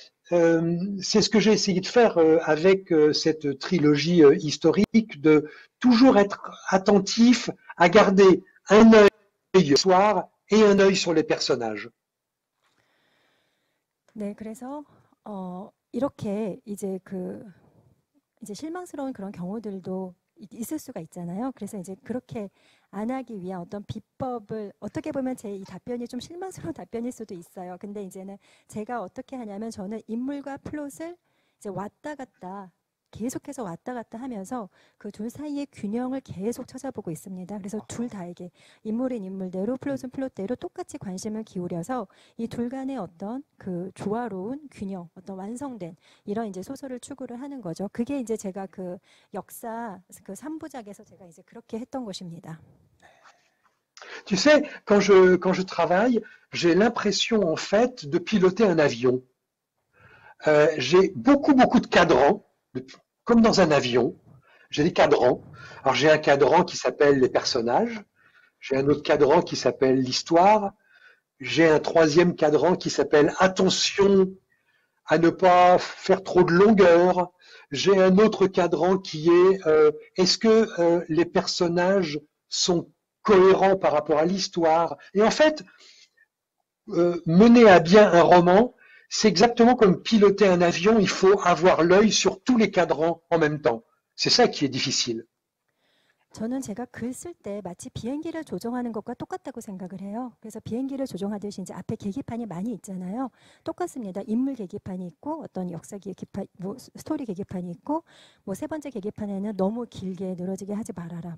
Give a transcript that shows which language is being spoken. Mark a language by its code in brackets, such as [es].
[fr] C'est ce que j'ai essayé de faire avec cette trilogie historique, de toujours être attentif à garder un œil sur l'histoire et un œil sur les personnages. [ko] 네, 그래서 이렇게 이제 이제 실망스러운 그런 경우들도 있을 수가 있잖아요. 그래서 이제 그렇게 안 하기 위한 어떤 비법을, 어떻게 보면 제 이 답변이 좀 실망스러운 답변일 수도 있어요. 근데 이제는 제가 어떻게 하냐면, 저는 인물과 플롯을 이제 왔다 갔다 계속해서 왔다 갔다 하면서 그 둘 사이의 균형을 계속 찾아보고 있습니다. 그래서 둘 다에게, 인물은 인물대로 플롯은 플롯대로 똑같이 관심을 기울여서 이 둘 간의 어떤 그 조화로운 균형, 어떤 완성된 이런 이제 소설을 추구를 하는 거죠. 그게 이제 제가 그 역사 그 3부작에서 제가 이제 그렇게 했던 것입니다. [fr] Tu sais, quand je travaille, j'ai l'impression en fait de piloter un avion. J'ai beaucoup de cadrans, comme dans un avion. J'ai des cadrans. Alors j'ai un cadran qui s'appelle les personnages, j'ai un autre cadran qui s'appelle l'histoire, j'ai un troisième cadran qui s'appelle attention à ne pas faire trop de longueur, j'ai un autre cadran qui est est-ce que les personnages sont cohérents par rapport à l'histoire. Et en fait, mener à bien un roman, c'est exactement comme piloter un avion, il faut avoir l'œil sur tous les cadrans en même temps. C'est ça qui est difficile. [ko] 저는 제가 글 쓸 때 마치 비행기를 조종하는 것과 똑같다고 생각을 해요. 그래서 비행기를 조종하듯이 이제 앞에 계기판이 많이 있잖아요. 똑같습니다. 인물 계기판이 있고 어떤 역사 계기판, 뭐 스토리 계기판이 있고, 뭐 세 번째 계기판에는 너무 길게 늘어지게 하지 말아라.